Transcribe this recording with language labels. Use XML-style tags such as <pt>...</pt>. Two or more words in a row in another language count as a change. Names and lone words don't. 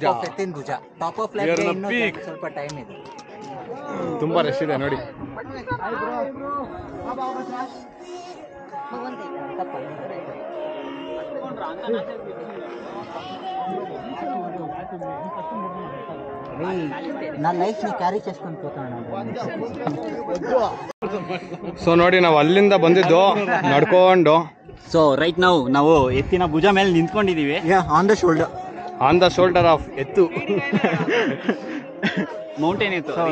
<en>top of We are in the peak.</en> <kn>ಸ್ವಲ್ಪ ಟೈಮ್ ಇದೆ, ತುಂಬಾ ರಶ್ ಇದೆ ನೋಡಿ.</kn> <te>ನನ್ನ ಲೈಫ್ ನಿ ಕ್ಯಾರಿ చేసుకొని పోతాను.</te> <kn>ಸೊ ನೋಡಿ, ನಾವು ಅಲ್ಲಿಂದ ಬಂದಿದ್ದು ನಡ್ಕೊಂಡು.</kn> <en>so right</en> <kn>ನಾವು ಎತ್ತಿನ ಭುಜ ಮೇಲೆ ನಿಂತ್ಕೊಂಡಿದೀವಿ.</kn> <en>on the shoulder of ಎತ್ತು,</en> <kn>ಮೌಂಟೇನ್ ಎತ್ತು.</kn>